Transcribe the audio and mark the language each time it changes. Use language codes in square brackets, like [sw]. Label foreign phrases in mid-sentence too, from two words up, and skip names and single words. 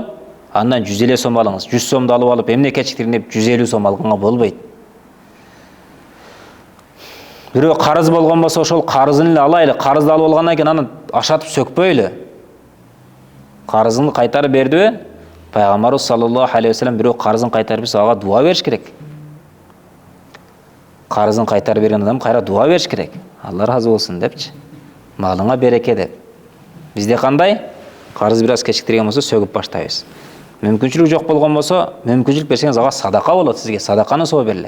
[ky] Андан 150 сом алыңыз. 100 сомду алып алып эмне кечиктирин деп 150 сом алганга болбойт. Бирөө карыз болгон болсо, ошол карызын эле алайлы. Карызды алып алгандан кийин аны ашатып сөкпөйлү. Карызын кайтарып бердиби? Пайгамбарыбыз [ar] صلى الله عليه وسلم [ky] бирөө карызын кайтарып берсе, ага дуа бериш керек. Карызын кайтарып берген адам кайра дуа бериш керек. Алла разы болсун депчи. Малыңа береке деп. Бизде кандай? Карыз бир аз кечиктирген болсо сөгүп баштайбыз. Мүмкүнчүлүк жок болгон болсо, мүмкүнчүлүк берсеңиз ага садака болот, сизге садаканы соо берилет.